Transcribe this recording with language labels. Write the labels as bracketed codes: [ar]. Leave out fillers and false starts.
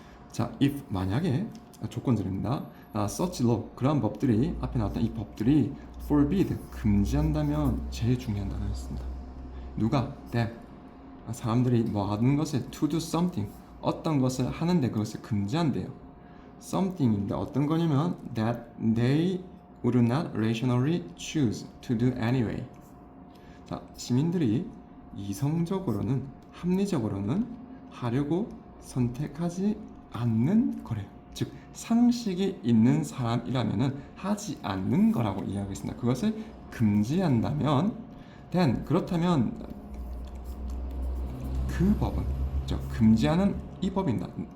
[ko] 자, if 만약에 조건들입니다. [en] such law [ko] 그러한 법들이 앞에 나왔던 이 법들이 [en] forbid [ko] 금지한다면 제일 중요한 단어였습니다. 누가? them 사람들이 뭐 하는 것을 [en] to do something [ko] 어떤 것을 하는데 그것을 금지한대요. something인데 어떤 거냐면 [en] that they would not rationally choose to do anyway. [ko] 자, 시민들이 이성적으로는 합리적으로는 하려고 선택하지 않는 거래요. 즉 상식이 있는 사람이라면은 하지 않는 거라고 이야기했습니다. 그것을 금지한다면 [en] then [ko] 그렇다면 그 법은 금지하는 이 법입니다.